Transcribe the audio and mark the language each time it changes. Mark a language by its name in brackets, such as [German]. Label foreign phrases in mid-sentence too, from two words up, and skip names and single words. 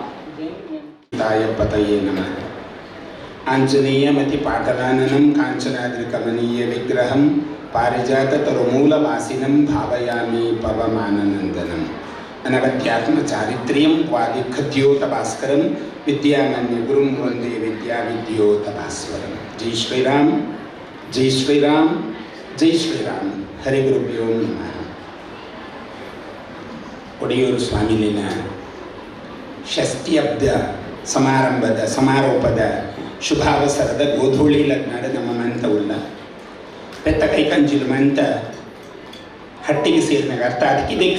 [Sanskrit] ಪತಯೇ ನಮಃ ಆಂಜನೇಯಮತಿ ಪಾಟಲಾನನಂ ಕಾಂಚನಾದ್ರಿಕಮನೀಯ ವಿಗ್ರಹಂ ಪಾರಿಜಾತತರುಮೂಲವಾಸಿನಂ ಭಾವಯಾಮಿ ಪವಮಾನನಂದನಂ ಅನವಧ್ಯಾತ್ಮ ಚಾರಿತ್ರ್ಯಂ ವಾದಿಖದ್ಯೋತ ಭಾಸ್ಕರಂ ವಿದ್ಯಾಮನ್ಯ ಗುರುಂ ವಂದೇ ವಿದ್ಯಾವಿದ್ಯೋತ ಭಾಸ್ವರಂ ಜೈ ಶ್ರೀರಾಮ್ ಜೈ ಶ್ರೀರಾಮ್ ಜೈ ಶ್ರೀರಾಮ್ ಹರಿ ಗುರುಭ್ಯೋ ನಮಃ. [Tulu] ಒಡೆಯೂರು ಸ್ವಾಮಿಲಿನ ಷಷ್ಠ್ಯಬ್ದ ಸಮಾರೋಪದ ಶುಭಾವಸರದ ಗೋಧೂಳಿ ಲಗ್ನದ ನಮ್ಮ ಮಂತ ಉಳ್ಳ ಪೆತ್ತ ಕೈಕಂಜಿಲು ಮಂತ ಹಟ್ಟಿಗೆ ಸೇರಿನಾಗ ಅರ್ಥಾತ್ ಕಿದೆಗೆ